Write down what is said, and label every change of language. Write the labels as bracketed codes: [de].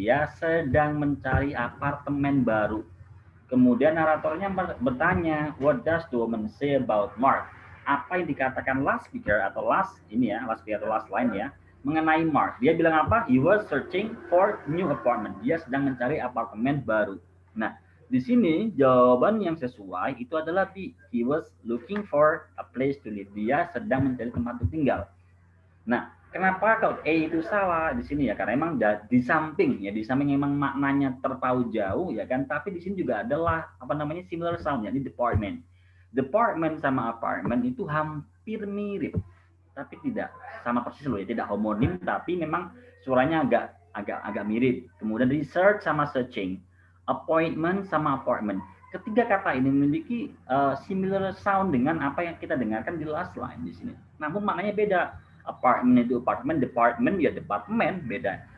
[id] Dia sedang mencari apartemen baru. Kemudian naratornya bertanya, [en] what does the woman say about Mark? [id] Apa yang dikatakan last speaker atau last line ya mengenai Mark? Dia bilang apa? [en] He was searching for new apartment. [id] Dia sedang mencari apartemen baru. Nah, di sini jawaban yang sesuai itu adalah B. [en] He was looking for a place to live. [id] Dia sedang mencari tempat untuk tinggal. Nah, kenapa kalau A itu salah di sini ya? Karena emang di samping emang maknanya terpaut jauh ya kan, tapi di sini juga adalah similar sound, yakni department. Department sama apartment itu hampir mirip, tapi tidak sama persis loh ya, tidak homonim, tapi memang suaranya agak mirip. Kemudian research sama searching, appointment sama apartment. Ketiga kata ini memiliki similar sound dengan apa yang kita dengarkan di last line di sini. Namun maknanya beda. Apartment itu apartment, department ya department, beda.